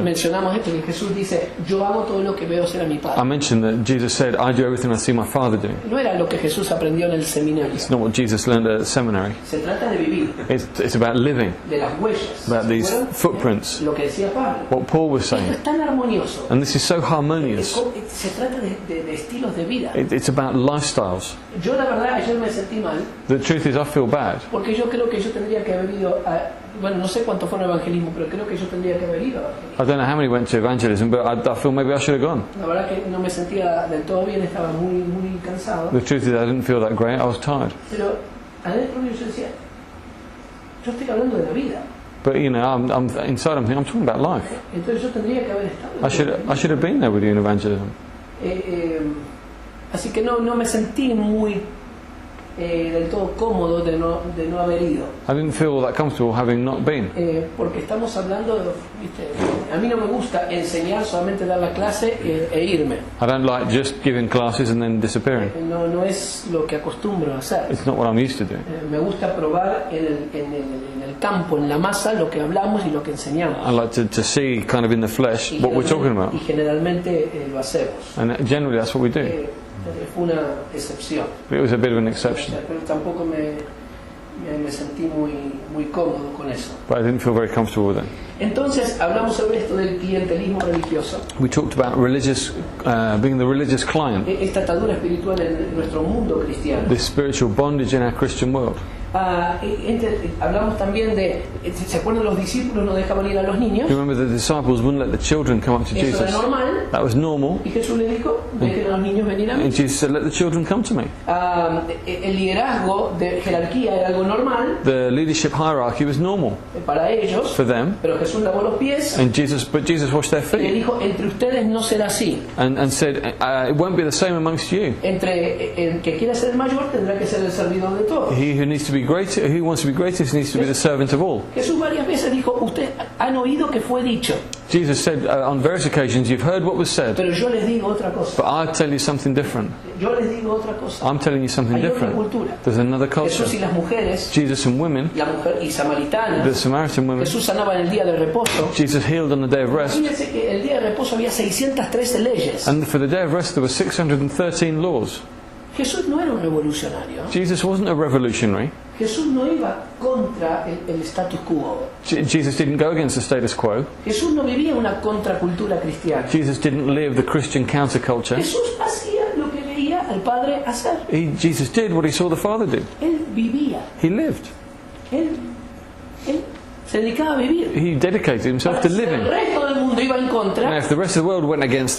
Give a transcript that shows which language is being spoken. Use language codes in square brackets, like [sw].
[es] mencionamos esto, que Jesús dice, yo hago todo lo que veo hacer a mi [en] I [es] Padre. [en] mentioned that Jesus said, I do everything I see my Father doing. [es] No era lo que Jesús aprendió en el seminario. [en] It's not what Jesus learned at seminary. [es] Se trata de vivir, [en] It's about living, [es] de las huellas. [en] about these [es] ¿Recuerdan? [en] footprints, [es] Lo que decía Pablo. [en] what Paul was [es] Esto [en] saying. [es] es tan armonioso. [en] And this is so harmonious. [es] Se trata de estilos de vida. [en] It's about lifestyles. [es] Yo la verdad ayer me sentí mal [en] The truth is, I feel bad [es] porque yo creo que yo tendría que haber ido a bueno, no sé cuántos fueron evangelismo, pero creo que yo tendría que haber ido a evangelismo. [en] I don't know how many went to evangelism, but I feel maybe I should have gone. [es] La verdad que no me sentía del todo bien, estaba muy cansado. [en] The truth is I didn't feel that great, I was tired. [es] Pero adentro mío yo decía, yo estoy hablando de la vida. [en] But you know, I'm inside I'm talking about life. [es] Entonces yo tendría que haber estado. [en] I should have been there with you in evangelism. [es] Así que no me sentí muy del todo cómodo de no haber ido. [en] I didn't feel that comfortable having not been. [es] Porque estamos hablando de, ¿viste? A mí no me gusta enseñar, solamente dar la clase e irme. [en] I don't like just giving classes and then disappearing. [es] No es lo que acostumbro a hacer. [en] It's not what I'm used to doing. [es] Me gusta probar en el campo, en la masa, lo que hablamos y lo que enseñamos. [en] I like to see kind of in the flesh what we're talking about. [es] Y generalmente lo hacemos. [en] And generally that's what we do. [es] Fue una excepción. [en] But it was a bit of an exception. [es] Pero tampoco me sentí muy cómodo con eso. [en] But I didn't feel very comfortable with it. [es] Entonces hablamos sobre esto del clientelismo religioso. [en] We talked about being the religious client. [es] Esta atadura espiritual en nuestro mundo cristiano. [en] This spiritual bondage in our Christian world. [es] Hablamos también de, ¿se acuerdan? Los discípulos no dejaban ir a los niños. [en] You remember the disciples wouldn't let the children come up to [es] Eso [en] Jesus. [es] era normal. [en] That was normal. [es] Y Jesús le dijo, dejen a los niños venir a mí. [en] And Jesus said, let the children come to me. [es] El liderazgo de jerarquía era algo normal [en] The leadership hierarchy was normal [es] para ellos, [en] for them. [es] pero Jesús lavó los pies [en] But Jesus washed their [es] y le [en] feet [es] dijo, entre ustedes no será así. [en] and said, it won't be the same amongst you. [es] Entre el que quiera ser el mayor tendrá que ser el servidor de todos. [en] He who needs to be greater, who wants to be greatest, needs to be the servant of all. [es] Jesús varias veces dijo, ustedes han oído que fue dicho, [en] Jesus said on various occasions, you've heard what was said, [es] pero yo les digo otra cosa. [en] but I tell you something different. [es] Yo les digo otra cosa. [en] I'm telling you something [es] Hay otra [en] different. [es] cultura. [en] There's another culture. [es] Jesús y las mujeres, [en] Jesus and women, [es] la mujer y samaritanas, [en] the Samaritan women, [es] Jesús sanaba en el día de reposo. [en] Jesus healed on the day of rest. [es] Fíjense que el día de reposo había 613 leyes. [en] And for the day of rest there were 613 laws. [es] Jesús no era un revolucionario. [en] Jesus wasn't a revolutionary. [es] Jesús no iba contra el status quo. [en] Jesus didn't go against the status quo. [es] Jesús no vivía una contracultura cristiana. [en] Jesus didn't live the Christian counterculture. [es] Jesús hacía lo que veía al Padre hacer. [en] Jesus did what he saw the Father do. [es] Él vivía. [en] He lived. [es] Él se dedicaba a vivir. [en] He dedicated himself to [es] El [en] living. [es] resto del mundo iba en [en] Now, [es] contra. [en] if the rest of the world went against